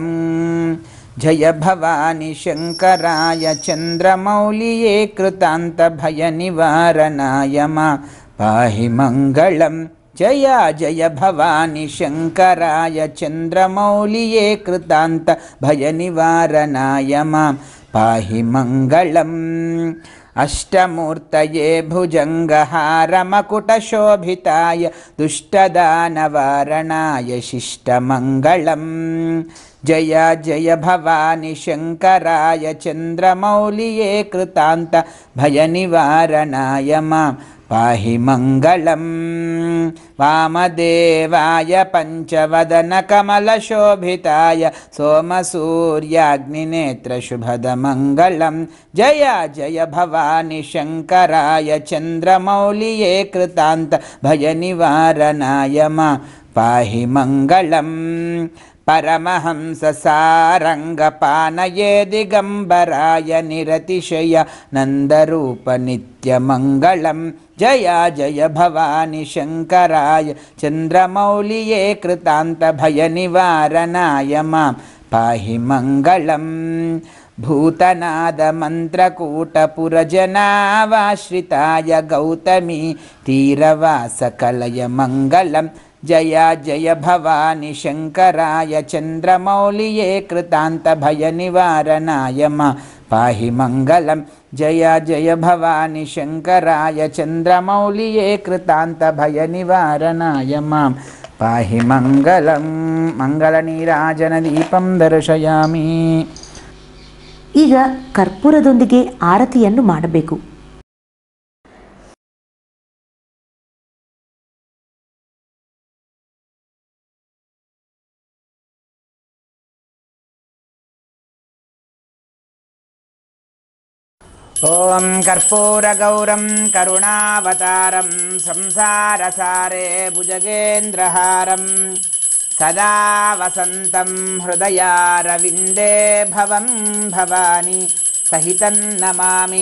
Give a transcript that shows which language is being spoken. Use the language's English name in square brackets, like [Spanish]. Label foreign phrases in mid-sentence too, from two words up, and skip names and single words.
[Sanskrit] ಜಯ ಭವಾನಿ ಶಂಕರಾಯ ಚಂದ್ರಮೌಲಿಃ ಕೃತಾಂತ ಭಯ ನಿವಾರಣಾಯ ಮಾಂ ಪಾಹಿ ಮಂಗಳಂ. ಜಯ ಜಯ ಭವಾನಿ ಶಂಕರಾಯ ಚಂದ್ರಮೌಲಿಃ ಕೃತಾಂತ ಭಯ ನಿವಾರಣಾಯ ಮಾಂ ಪಾಹಿ ಮಂಗಳಂ. ಅಷ್ಟಮೂರ್ತಯೇ ಭುಜಂಗಹಾರಮಕುಟಶೋಭಿತಾಯ ದುಷ್ಟದಾನವಾರಣಾಯ ಶಿಷ್ಟಮಂಗಳಂ. ಜಯ ಜಯ ಭವಾನಿ ಶಂಕರಾಯ ಚಂದ್ರಮೌಲಿಃ ಕೃತಾಂತ ಭಯ ನಿವಾರಣಾಯ ಮಾಂ ಪಾಹಿ ಮಂಗಳಂ. ವಾಮದೇವಾಯ ಪಂಚವದನ ಕಮಲಶೋಭಿತಾಯ ಸೋಮಸೂರ್ಯಾಗ್ನಿನೇತ್ರ ಶುಭದ ಮಂಗಳಂ. ಜಯ ಜಯ ಭವಾನಿ ಶಂಕರಾಯ ಚಂದ್ರಮೌಲಿಃ ಕೃತಾಂತ ಭಯ ನಿವಾರಣಾಯ ಮಾಂ ಪಾಹಿ ಮಂಗಳಂ. ಪರಮಹಂಸ ಸಾರಂಗಪಾನಯೇ ದಿಗಂಬರಾಯ ನಿರತಿಶಯ ನಂದರೂಪ ನಿತ್ಯಮಂಗಳಂ. ಜಯ ಜಯ ಭವಾನಿ ಶಂಕರಾಯ ಚಂದ್ರಮೌಲಿಃ ಕೃತಾಂತ ಭಯ ನಿವಾರಣಾಯ ಮಾಂ ಪಾಹಿ ಮಂಗಳಂ. ಭೂತನಾದ ಮಂತ್ರಕೂಟಪುರಜನಾವಾಶ್ರಿತಾಯ ಗೌತಮೀ ತೀರವಾಸ ಕಲಯ ಮಂಗಳಂ. ಜಯ ಜಯ ಭವಾನಿ ಶಂಕರಾಯ ಚಂದ್ರಮೌಲಿಃ ಕೃತಾಂತ ಭಯ ನಿವಾರಣಾಯ ಮಾಂ ಪಾಹಿ ಮಂಗಳಂ. ಜಯ ಜಯ ಭವಾನಿ ಶಂಕರಾಯ ಚಂದ್ರಮೌಲಿಃ ಕೃತಾಂತ ಭಯ ನಿವಾರಣಾಯ ಮಾಂ ಪಾಹಿ ಮಂಗಳಂ. ಮಂಗಲ ನೀರಾಜನ ದೀಪಂ ದರ್ಶಯಾಮಿ. [Kannada] ಈಗ ಕರ್ಪೂರದೊಂದಿಗೆ ಆರತಿಯನ್ನು ಮಾಡಬೇಕು. [Sanskrit] ಓಂ ಕರ್ಪೂರಗೌರಂ ಕರುಣಾವತಾರಂ ಸಂಸಾರಸಾರೇ ಭುಜಗೇಂದ್ರಹಾರಂ ಸದಾ ವಸಂತಂ ಹೃದಯಾರವಿಂದೇ ಭವಂ ಭವಾನಿ ಸಹಿತಂ ನಮಾಮಿ.